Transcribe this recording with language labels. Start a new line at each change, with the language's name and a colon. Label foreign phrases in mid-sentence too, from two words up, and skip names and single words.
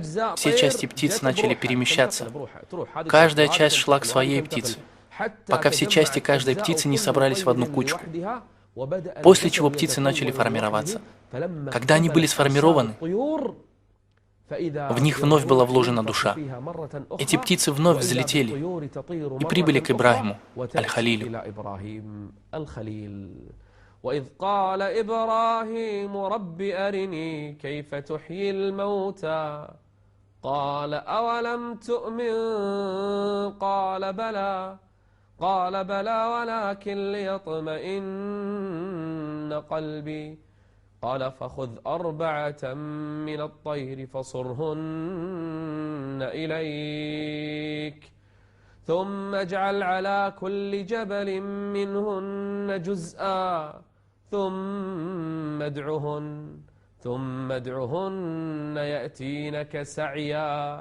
Russian: Все части птиц начали перемещаться. Каждая часть шла к своей птице, пока все части каждой птицы не собрались в одну кучку. После чего птицы начали формироваться. Когда они были сформированы, в них вновь была вложена душа. Эти птицы вновь взлетели и прибыли к Ибрахиму, Аль-Халилю.
Arabic: وإذ قال إبراهيم رب أرني كيف تحيي الموتى قال أولم تؤمن قال بلى ولكن ليطمئن قلبي قال فخذ 4 من الطير فصرهن إليك ثم اجعل على كل جبل منهن جزءا ثم ادعهن يأتينك سعيا.